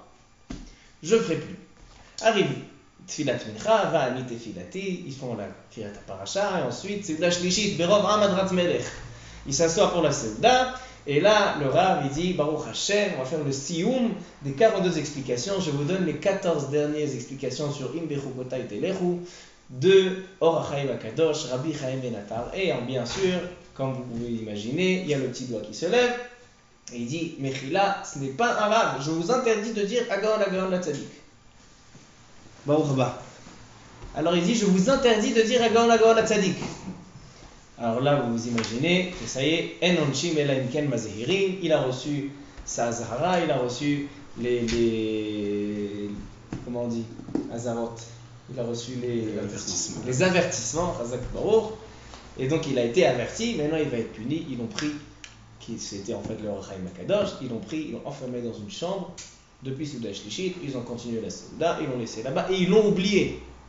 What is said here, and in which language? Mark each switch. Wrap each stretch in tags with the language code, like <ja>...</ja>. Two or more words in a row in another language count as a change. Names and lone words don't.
<fr>Je ne ferai plus. Arrive</fr> <he>תפילת מנחה, ואני תפילתי,</he> <fr>ils font la</fr> <he>קריאת הפרשה,</he> <fr>et ensuite</fr> <he>סעודה שלישית, ברוב הדרת מלך.</he> <fr>Il s'assoit pour la Seuda, et là, le Rav, il dit</fr> <he>ברוך השם,</he> <fr>on va faire le Sioum des 42 explications. Je vous donne les 14 dernières explications sur</fr> <he>אם בחקתי תלכו</he> <fr>de Or HaChaim HaKadosh, Rabbi Chaim Ben Attar. Et bien sûr, comme vous pouvez l'imaginer, il y a le petit doigt qui se lève, et il dit Mechila, ce n'est pas un Rav, je vous interdis de dire</fr> <he>הגאון הגאון לצדיק. ברוך הבא.</he> <fr>Alors il dit je vous interdis de dire</fr> <he>הגאון הגאון לצדיק.</he> <fr>Alors là, vous vous imaginez que ça y est,</fr> <he>אין עונשין אלא אם כן מזהירין,</he> <fr>il a reçu sa Zahara, il a reçu les comment on dit, Azarot, il a reçu les avertissements,</fr> <he>חזק וברוך,</he> <fr>et donc il a été averti, maintenant il va être puni, ils l'ont pris, c'était en fait le Or HaChaim HaKadosh, ils l'ont enfermé dans une chambre, depuis</fr> <he>סעודה שלישית,</he> <fr>ils ont continué la Seuda, ils l'ont laissé là-bas, et ils l'ont oublié.</fr>